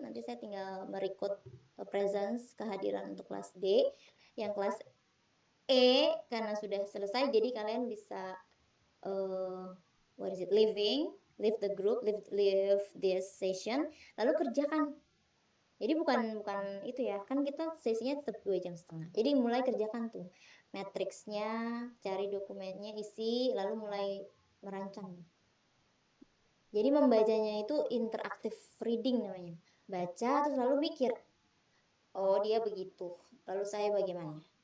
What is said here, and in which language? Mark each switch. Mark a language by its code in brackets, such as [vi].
[id] Nanti saya tinggal merecord presence, kehadiran untuk kelas D. Yang kelas E karena sudah selesai, jadi kalian bisa [en] what is it, leave the group, leave this session, [id] lalu kerjakan. Jadi bukan itu ya, kan kita sesinya tetap 2,5 jam. Jadi mulai kerjakan tuh matriksnya, cari dokumennya, isi, lalu mulai merancang. Jadi membacanya itu interactive reading namanya. Baca terus lalu mikir, oh dia begitu, lalu saya bagaimana?